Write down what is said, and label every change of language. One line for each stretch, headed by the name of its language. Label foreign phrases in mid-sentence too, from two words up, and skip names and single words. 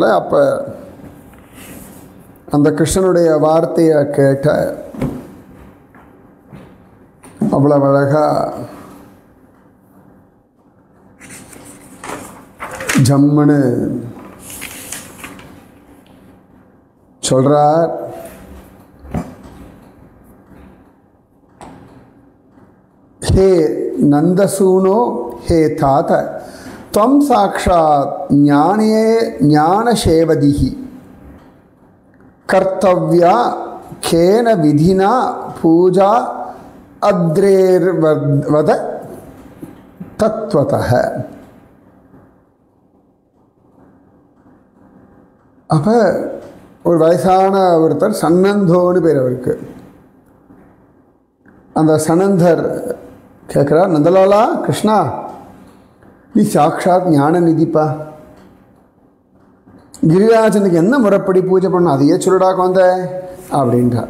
Tamil: அப்போ அந்த கிருஷ்ணனுடைய வார்த்தையை கேட்ட அவ்வளோ அழகாக ஜம்முன்னு சொல்கிறார்.
Sanskrit: हे नन्दसूनो हे तात त्वं साक्षात् ज्ञानसेवदिः कर्तव्या केन विधिना पूजा अद्रेर्वद तत्वतः.
Tamil: அப்போ ஒரு வயசான ஒருத்தர், சன்னந்தோன்னு பேர் அவருக்கு. அந்த சனந்தர் கேட்குறார், நந்தலாலா கிருஷ்ணா, நீ சாக்ஷாத் ஞான நிதிப்பா, கிரிராஜனுக்கு என்ன முறைப்படி பூஜை பண்ண அதையே சொல்லுடா கொந்த அப்படின்றார்.